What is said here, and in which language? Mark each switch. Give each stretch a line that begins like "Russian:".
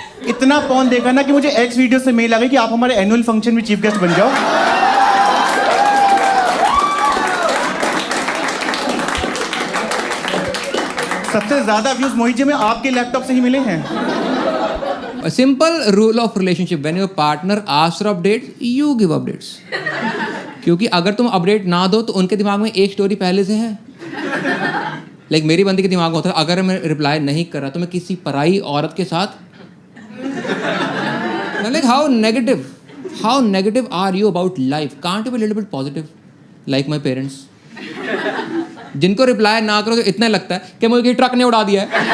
Hindi: इतना पॉन देखा ना कि मुझे एक्स वीडियो से मेल आ गई कि आप हमारे एनुअल फंक्शन में चीफ गेस्ट बन जाओ। सबसे ज्यादा व्यूज मोहित जी में आपके लैपटॉप से ही मिले हैं।
English: A simple rule of relationship: when your partner asks for updates, you give updates.
Hindi: क्योंकि अगर तुम अपडेट ना दो तो उनके दिमाग में एक स्टोरी पहले से है। लाइक मेरी बंदी के दिमाग में होता है, अगर मैं रिप्लाई नहीं कर रहा तो मैं किसी पराई औरत के साथ।
English: Like how negative are you about life? Can't you be little bit positive like my parents,
Hindi: जिनको रिप्लाई ना करो तो इतना लगता है कि मुझे ट्रक ने उड़ा दिया है।